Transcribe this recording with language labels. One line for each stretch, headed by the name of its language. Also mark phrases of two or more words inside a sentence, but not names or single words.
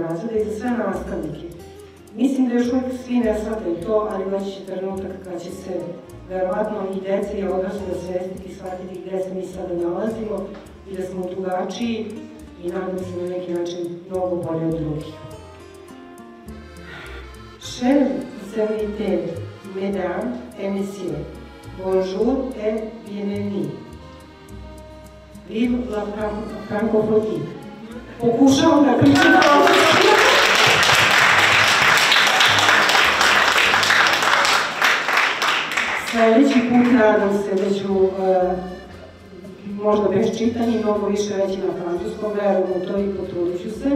Serbian: razreda i za sve nastavnike. Mislim da još uvijek svi ne shvataju to, ali doći će trenutak kad će se verovatno i deca i odrasli osvestiti i shvatiti gde se mi sada nalazimo i da smo drugačiji i nadam se na neki način mnogo bolje od drugih.
French: Chers invités, mesdames et messieurs, bonjour et bienvenue. Vive la francophonie.
Serbian: Pokušavam da pričam francuski. Sljedeći put nadam se da ću možda bez čitanja i mnogo više reći na francuskom, verujem u to i potrudit ću se.